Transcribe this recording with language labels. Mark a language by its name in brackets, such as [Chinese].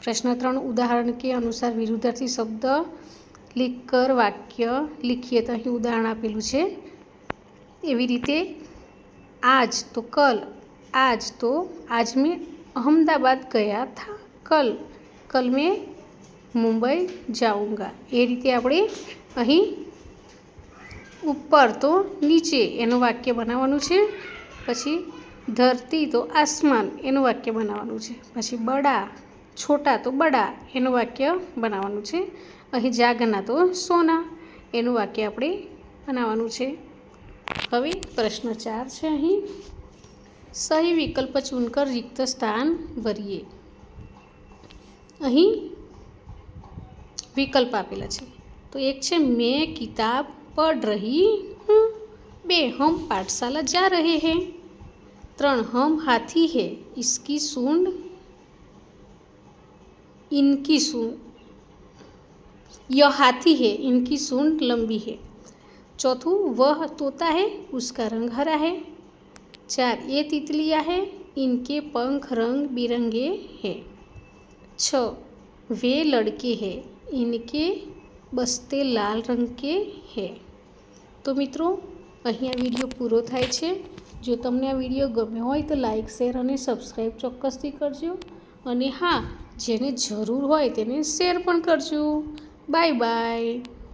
[Hindi] प्रश्न 3, उदाहरण के अनुसार विरुद्धार्थी शब्द लिखकर वाक्य लिखिए। तो [Gujarati] અહીં ઉદાહરણ આપેલું છે એવી રીતે [Hindi] आज तो आज मैं अहमदाबाद गया था, कल मैं मुंबई जाऊँगा। [Gujarati] એ રીતે આપણે અહીં ઉપર તો નીચે એનું વાક્ય બનાવવાનું છે। પછી ધરતી તો આસમાન એનું વાક્ય બનાવવાનું છે। પછી બડા છોટા તો બડા એનું વાક્ય બનાવવાનું છે। અહીં જાગના તો સોના એનું વાક્ય આપણે બનાવવાનું છે। હવે પ્રશ્ન 4 છે, અહીં સહી વિકલ્પ ચुनकर [Hindi] रिक्त स्थान भरिए। અહીં विकल्प आपेला है। तो 1 છે, मैं किताब पढ़ रही हूँ। 2, हम पाठशाला जा रहे हैं। 3, हम हाथी है, इसकी सूंड इनकी सूंड यह हाथी है, इनकी सूंड लंबी है। 4, वह तोता है, उसका रंग हरा है। 4, ये तितलियाँ हैं, इनके पंख रंग बिरंगे हैं। 6, वे लड़के हैं, इनके बस्ते लाल रंग के हैं। तो मित्रों, [Gujarati] અહીં આ વિડીયો પૂરો થાય છે। જો તમને આ વિડીયો ગમ્યો હોય તો લાઇક, શેર અને સબસ્ક્રાઈબ ચોક્કસથી કરજો। અને હા, જેને જરૂર હોય તેને શેર પણ કરજો। Bye bye.